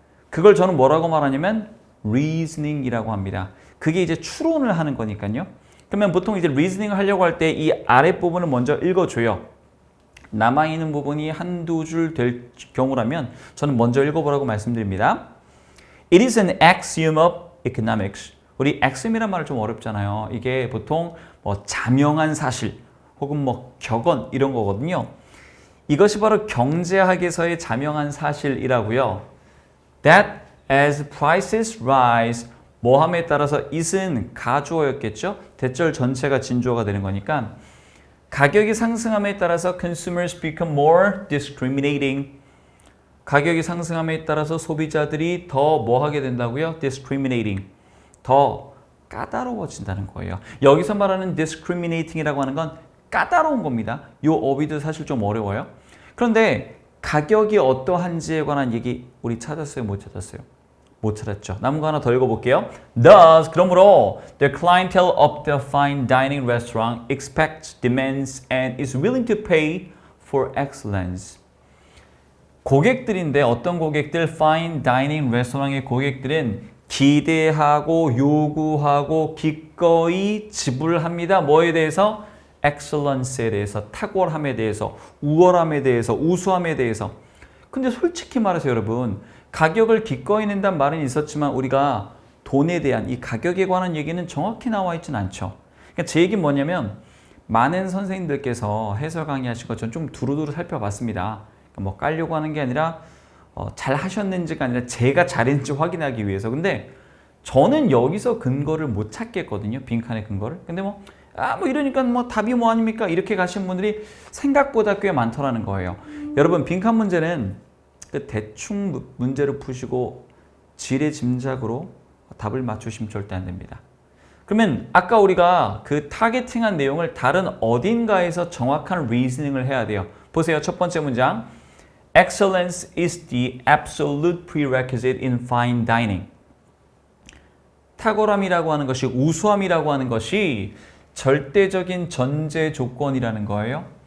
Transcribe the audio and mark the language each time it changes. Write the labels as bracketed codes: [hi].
[ko] 그걸 저는 뭐라고 말하냐면 reasoning이라고 합니다. 그게 이제 추론을 하는 거니까요. 그러면 보통 이제 reasoning을 하려고 할 때 이 아랫부분을 먼저 읽어줘요. 남아있는 부분이 한두 줄 될 경우라면 저는 먼저 읽어보라고 말씀드립니다. [en] It is an axiom of economics. [ko] 우리 axiom이란 말은 좀 어렵잖아요. 이게 보통 뭐 자명한 사실 혹은 뭐 격언 이런 거거든요. 이것이 바로 경제학에서의 자명한 사실이라고요. [en] That as prices rise, [ko] 뭐함에 따라서 it은 가주어였겠죠? 대절 전체가 진주어가 되는 거니까 가격이 상승함에 따라서 [en] consumers become more discriminating. [ko] 가격이 상승함에 따라서 소비자들이 더 뭐하게 된다고요? [en] discriminating. [ko] 더 까다로워진다는 거예요. 여기서 말하는 discriminating이라고 하는 건 까다로운 겁니다. 이 어휘도 사실 좀 어려워요. 그런데 가격이 어떠한지에 관한 얘기 우리 찾았어요? 못 찾았어요? 못 찾았죠. 남은 거 하나 더 읽어볼게요. [en] Thus, 그러므로 the clientele of the fine dining restaurant expects, demands, and is willing to pay for excellence. [ko] 고객들인데 어떤 고객들? fine dining restaurant의 고객들은 기대하고 요구하고 기꺼이 지불합니다. 뭐에 대해서? excellence에 대해서, 탁월함에 대해서, 우월함에 대해서, 우수함에 대해서. 근데 솔직히 말해서 여러분 가격을 기꺼이 낸다는 말은 있었지만 우리가 돈에 대한 이 가격에 관한 얘기는 정확히 나와 있지는 않죠. 그러니까 제 얘기는 뭐냐면 많은 선생님들께서 해설 강의하신 것처럼 좀 두루두루 살펴봤습니다. 그러니까 뭐 깔려고 하는 게 아니라 잘 하셨는지가 아니라 제가 잘했는지 확인하기 위해서. 근데 저는 여기서 근거를 못 찾겠거든요. 빈칸의 근거를. 근데 뭐 뭐 이러니까 뭐 답이 뭐 아닙니까? 이렇게 가신 분들이 생각보다 꽤 많더라는 거예요. 여러분, 빈칸 문제는 그 대충 문제를 푸시고 지레 짐작으로 답을 맞추시면 절대 안 됩니다. 그러면 아까 우리가 그 타겟팅한 내용을 다른 어딘가에서 정확한 리즈닝을 해야 돼요. 보세요. 첫 번째 문장. [en] Excellence is the absolute prerequisite in fine dining. [ko] 탁월함이라고 하는 것이, 우수함이라고 하는 것이 절대적인 전제 조건이라는 거예요.